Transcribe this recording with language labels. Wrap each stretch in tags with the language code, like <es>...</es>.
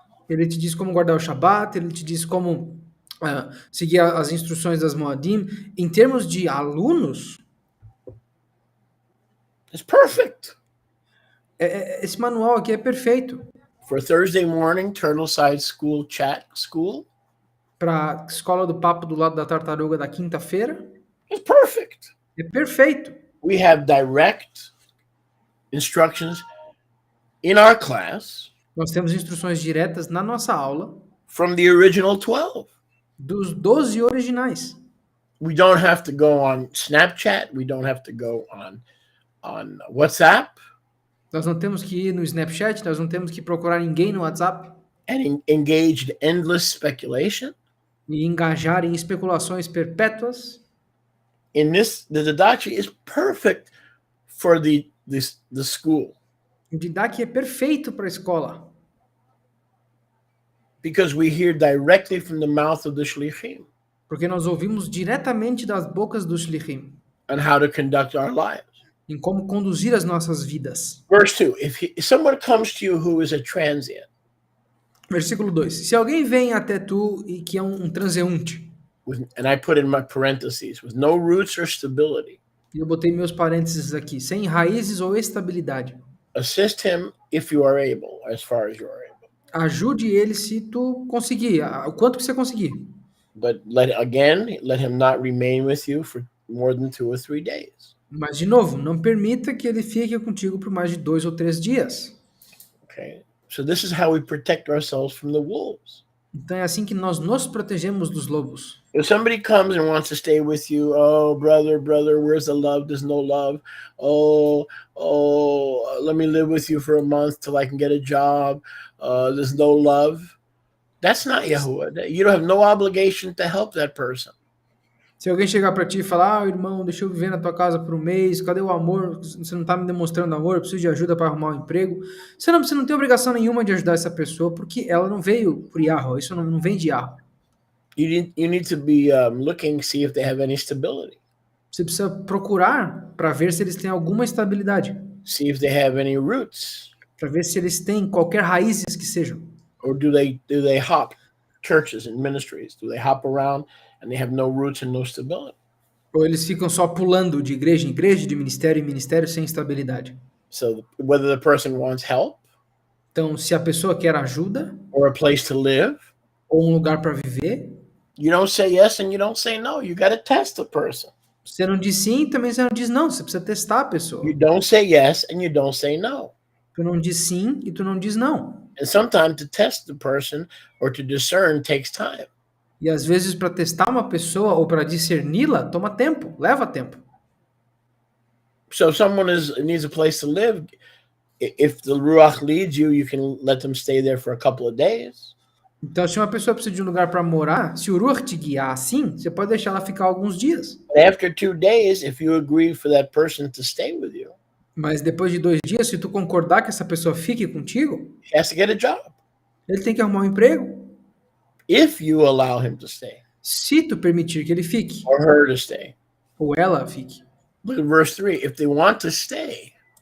<pt>Ele te diz como guardar o Shabat, ele te diz como seguir as instruções das Moadim. Em termos de alunos,</pt> <en>it's perfect.</en> <pt>esse manual aqui é perfeito.</pt> <en>For Thursday morning, Turtleside School Chat School,</en> <pt>Para a escola do papo do lado da tartaruga da quinta-feira,</pt> <en>it's perfect.</en> <pt>é perfeito.</pt> <en>We have direct instructions in our class</en> <pt>Nós temos instruções diretas na nossa aula</pt> <en>from the original 12.</en> <pt>dos 12 originais.</pt> <en>We don't have to go on Snapchat. We don't have to go on WhatsApp</en> <pt>Nós não temos que ir no Snapchat, nós não temos que procurar ninguém no WhatsApp</pt> <en>and engage in endless speculation.</en> <pt>e engajar em especulações perpétuas.</pt> <en>The Didache is perfect for the school</en> <pt>O Didache é perfeito para a escola,</pt> <en>because we hear directly from the mouth of the shlichim</en> <pt>porque nós ouvimos diretamente das bocas dos shlichim</pt> <en>on how to conduct our lives.</en> <pt>em como conduzir as nossas vidas.</pt> <en>Verse 2, if someone comes to you who is a transient,</en> <pt>Versículo 2. Se alguém vem até tu e que é um transeunte,</pt> <en>and I put in my parentheses, with no roots or stability,</en> <pt>e eu botei meus parênteses aqui, sem raízes ou estabilidade,</pt> <en>assist him if you are able, as far as you are able.</en> <pt>ajude ele se tu conseguir, o quanto que você conseguir.</pt> <en>But let him not remain with you for more than 2 or 3 days.</en> <pt>Mas, de novo, não permita que ele fique contigo por mais de 2 ou 3 dias.</pt> <en>Okay, so this is how we protect ourselves from the wolves.</en> <pt>Então é assim que nós nos protegemos dos lobos.</pt> <en>If somebody comes and wants to stay with you, oh, brother, where's the love? There's no love. Oh, let me live with you for a month till I can get a job. There's no love. That's not Yahuwah. You don't have no obligation to help that person.</en> <pt>Se alguém chegar pra ti e falar, irmão, deixa eu viver na tua casa por um mês, cadê o amor? Você não tá me demonstrando amor, eu preciso de ajuda para arrumar um emprego. Você não tem obrigação nenhuma de ajudar essa pessoa, porque ela não veio por Yahweh, isso não vem de Yahweh.</pt> <en>You need to be looking to see if they have any stability.</en> <pt>Você precisa procurar para ver se eles têm alguma estabilidade,</pt> <en>See if they have any roots.</en> <pt>para ver se eles têm qualquer raízes que sejam.</pt> <en>Or do they hop churches and ministries? Do they hop around and they have no roots and no stability?</en> <pt>Ou eles ficam só pulando de igreja em igreja, de ministério em ministério, sem estabilidade.</pt> <en>So whether the person wants help</en> <pt>Então, se a pessoa quer ajuda,</pt> <en>or a place to live,</en> <pt>ou um lugar para viver,</pt> <en>you don't say yes and you don't say no. You got to test the person.</en> <pt>você não diz sim, também você não diz não. Você precisa testar a pessoa.</pt> <en>You don't say yes and you don't say no.</en> <pt>Tu não diz sim e tu não diz não.</pt> <en>And sometimes to test the person or to discern takes time.</en> <pt>E às vezes para testar uma pessoa ou para discerni-la, toma tempo, leva tempo.</pt> <en>So if someone needs a place to live, if the Ruach leads you, you can let them stay there for a couple of days.</en> <pt>Então, se uma pessoa precisa de um lugar para morar, se o Ruach te guiar assim, você pode deixar ela ficar alguns dias.</pt> <en>But after 2 days, if you agree for that person to stay with you,</en> <pt>Mas depois de 2 dias, se tu concordar que essa pessoa fique contigo,</pt> <en>he has to get a job.</en> <pt>ele tem que arrumar um emprego.</pt> <en>If you allow him to stay</en> <pt>Se tu permitir que ele fique,</pt> <en>or her to stay.</en> <pt>ou ela fique.</pt> <en>Look at verse 3. If they want to stay</en>